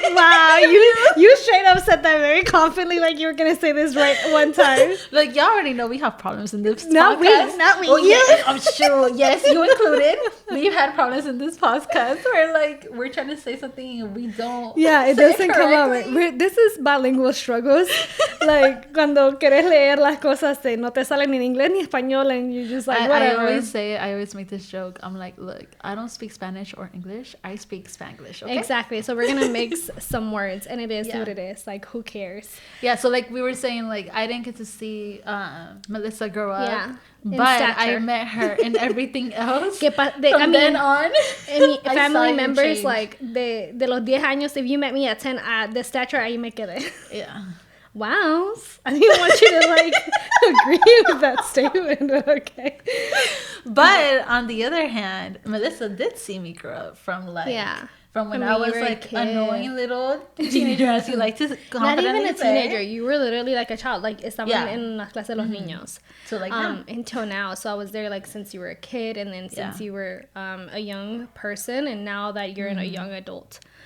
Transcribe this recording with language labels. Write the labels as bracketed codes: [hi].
[en] Wow, you straight up said that very confidently, like you were gonna say this right one time. Like y'all already know we have problems in this not podcast. Not we. Oh, yeah, I'm sure. Yes, you included. We've had problems in this podcast where we're trying to say something and we don't. Yeah, it doesn't come out right. This is bilingual struggles. [es] Like cuando quieres leer las cosas, no te salen ni en inglés ni español, [en] and you just like whatever. I always make this joke. I'm like, look, I don't speak Spanish or English. I speak Spanglish. Okay? Exactly. So we're gonna mix some words, and it is what it is. Like, who cares? Yeah. So like we were saying, like I didn't get to see Melissa grow up. Yeah. But I met her and everything else. From then on, family members, like [es] de los 10 años, [en] if you met me at 10, the stature, [es] ahí me quedé. [en] Yeah. Wow. I didn't want you to agree with that statement, but okay. But on the other hand, Melissa did see me grow up from when I was like a annoying little teenager, as you like to not even a say. teenager. You were literally like a child. [es] Like estaban en las clases de los niños. [en] So like until now. So I was there like since you were a kid, and then since you were a young person, and now that you're a young adult.